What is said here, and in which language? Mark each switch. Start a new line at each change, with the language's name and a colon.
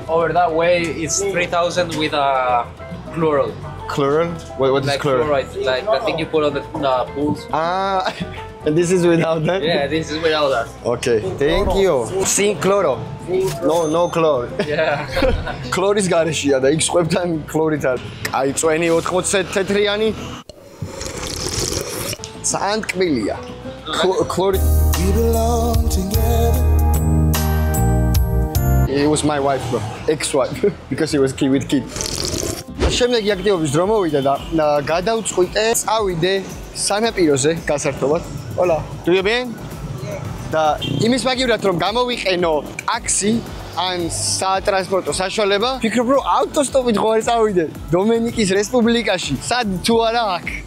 English: Over that way, it's 3,000 with a chloral. Chloral? What is Like chloral? chloride, like the thing you put on the pools. Ah, and this is without that? Yeah, this is without that. Okay, thank you.
Spanish: Sin chloro.
English: No chlor. Yeah.
Georgian: Chloris გარეშია და იქ სხვებთან ქლორით არის. აი, წვენი 80 თეთრიანი. ძალიან ტკბილია. Chlorid.
English: We belong together. It was my wife, bro. Ex-wife, because he was kid with kid.
Georgian: შემდეგი აქტივობის დრო მოვიდა და გადავწყვიტე წავიდე სანაპიროზე გასართობად. Hola, do you bien? და იმის მაგივრად რომ გამოვიყენო ტაქსი ან სატრანსპორტო საშუალება, ფიქრობ რომ ავტოსტოპით ხო არ წავიდე დომენიკის რესპუბლიკაში. სად თუ არა აქ.